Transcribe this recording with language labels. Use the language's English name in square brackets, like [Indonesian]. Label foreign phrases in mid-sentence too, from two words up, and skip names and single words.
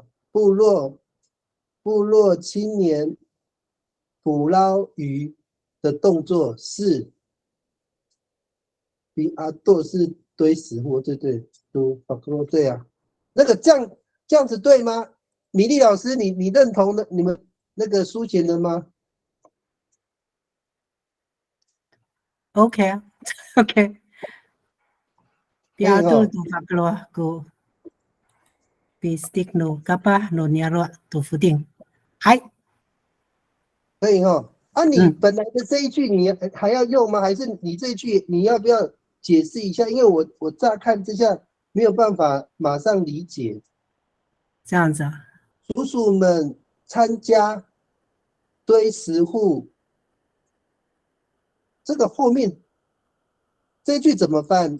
[Chinese] 部落青年捕捞鱼的动作是，比阿多是堆石户，对，对啊。那个这样子对吗？米粒老师，你认同的你们那个书写的吗？ [English] OK OK。 [Amis] Piado tu faklo ko bistik no kapah no niaro tu fuding。 [Chinese] 嗨，可以哈。你本来的这一句你还要用吗？还是你这一句你要不要解释一下？因为我乍看之下没有办法马上理解。这样子啊。叔叔们参加堆石户，这个后面这一句怎么翻？